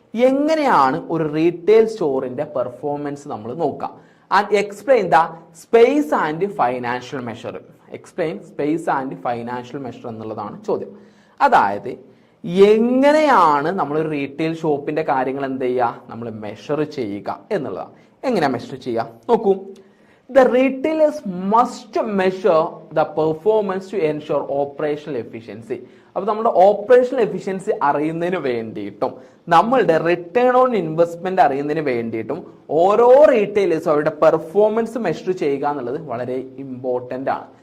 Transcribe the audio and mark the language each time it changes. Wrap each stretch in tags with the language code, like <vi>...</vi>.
<ml>എങ്ങനെയാണ് ഒരു retail സ്റ്റോറിന്റെ performance നമ്മൾ നോക്കുക?</ml> <en>And explain the space and financial measure. Explain space and financial measure</en> <ml>എന്നുള്ളതാണ് ചോദ്യം. അതായത് എങ്ങനെയാണ് നമ്മൾ ഒരു റീറ്റെയിൽ ഷോപ്പിന്റെ കാര്യങ്ങൾ എന്ത് ചെയ്യുക, നമ്മൾ മെഷർ ചെയ്യുക എന്നുള്ളതാണ്. എങ്ങനെയാണ് മെഷർ ചെയ്യുക നോക്കൂ.</ml> <en>The retailers must measure the performance to ensure operational efficiency.</en> <ml>അപ്പോൾ നമ്മുടെ ഓപ്പറേഷണൽ എഫിഷ്യൻസി അറിയുന്നതിന് വേണ്ടിയിട്ടും നമ്മളുടെ റിട്ടേൺ ഓൺ ഇൻവെസ്റ്റ്മെന്റ് അറിയുന്നതിന് വേണ്ടിയിട്ടും ഓരോ റീറ്റെയിലേഴ്സും അവരുടെ പെർഫോമൻസ് മെഷർ ചെയ്യുക എന്നുള്ളത് വളരെ ഇമ്പോർട്ടൻ്റ് ആണ്.</ml>